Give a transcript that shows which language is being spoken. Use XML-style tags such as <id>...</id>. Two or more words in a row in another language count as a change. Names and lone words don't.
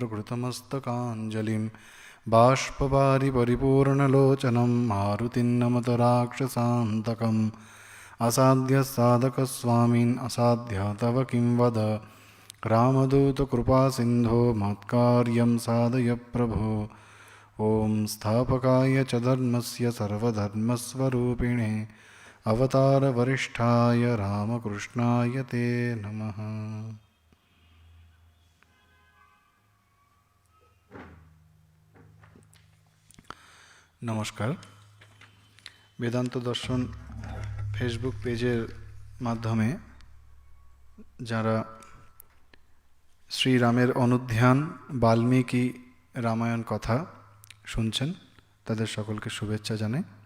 <sa>कृतमस्तकाञ्जलिं बाष्पवारि परिपूर्णलोचनं मारुतिं नमत राक्षसान्तकम् असाध्यसाधकस्वामिन् असाध्य तव किं वद रामदूतकृपासिन्धो मत्कार्यं साधय प्रभो ॐ स्थापकाय च धर्मस्य सर्वधर्मस्वरूपिणे अवतारवरिष्ठाय रामकृष्णाय ते नमः।</sa> <bn>নমস্কার। বেদান্ত দর্শন ফেসবুক পেজের মাধ্যমে যারা শ্রীরামের অনুধ্যান বাল্মীকি রামায়ণ কথা শুনছেন তাদের সকলকে শুভেচ্ছা জানাই।</bn>